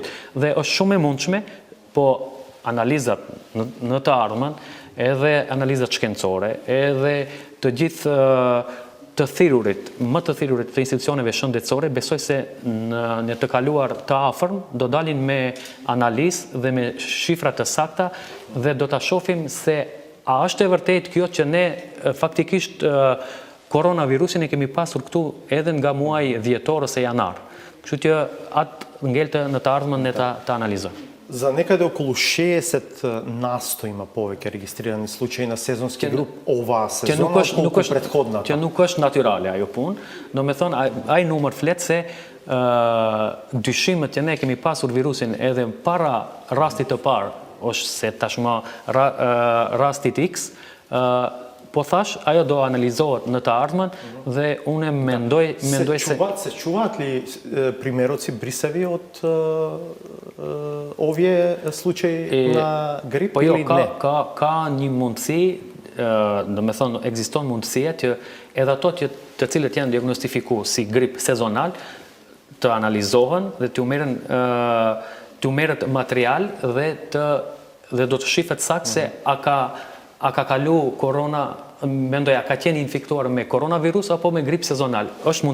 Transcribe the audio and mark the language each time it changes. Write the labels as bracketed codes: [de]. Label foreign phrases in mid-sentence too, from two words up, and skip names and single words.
[sq] Dhe është shumë e mundshme, po analizat në të ardhmen, edhe analizat shkencore, edhe të gjithë më të thirrurit të institucioneve shëndetësore, besoj se në të kaluar të afërm do dalin me analizë dhe me shifra të sakta dhe do ta shohim se a është e vërtet kjo që ne faktikisht koronavirusin e kemi pasur këtu edhe nga muaji dhjetor ose janar. Kështu që atë ngelte në të ardhmen ne ta analizojmë. [mk] За некаде околу 60 насто има повеќе регистрирани случаи на сезонски груп оваа сезона отколку претходната. [sq] Që nuk është natyrale ajo punë, do me thonë ai numër flet se dyshimet që ne kemi pasur virusin edhe para rastit të parë, është se tashmë rastit X, po thash, ajo do analizohet në të ardhmen dhe unë mendoj se... [mk] Се чуваат ли примероци брисеви од овие случаи на грип или не? [sq] Ka një mundësi, do me thonë, ekziston mundësia që edhe ato të cilët janë diagnostifikuar si grip sezonal të analizohen dhe të merret material dhe do të shihet saktë se a ka kalu korona, mendoj, a ka qenë infektuar me koronavirus apo me grip sezonal.